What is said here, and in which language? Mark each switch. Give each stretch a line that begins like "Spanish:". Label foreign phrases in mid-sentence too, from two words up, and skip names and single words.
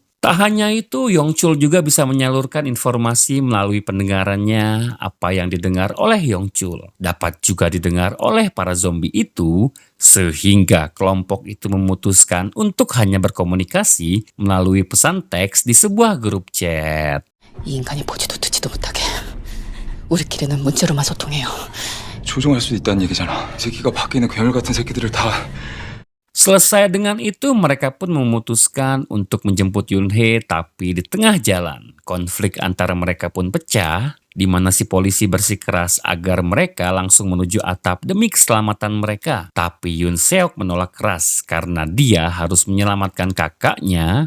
Indonesian: Tak hanya itu, Yongchul juga bisa menyalurkan informasi melalui pendengarannya. Apa yang didengar oleh Yongchul dapat juga didengar oleh para zombie itu, sehingga kelompok itu memutuskan untuk hanya berkomunikasi melalui pesan teks di sebuah grup chat.
Korean: 이 인간이 보지도 듣지도 못하게 우리끼리는 문자로만 소통해요. 조종할 수 있다는 얘기잖아. 이 새끼가 밖에 있는 괴물 같은 새끼들을 다.
Indonesian: Selesai dengan itu, mereka pun memutuskan untuk menjemput Yunhee, tapi di tengah jalan, konflik antara mereka pun pecah, di mana si polisi bersikeras agar mereka langsung menuju atap demi keselamatan mereka. Tapi Yoon Seok menolak keras karena dia harus menyelamatkan kakaknya.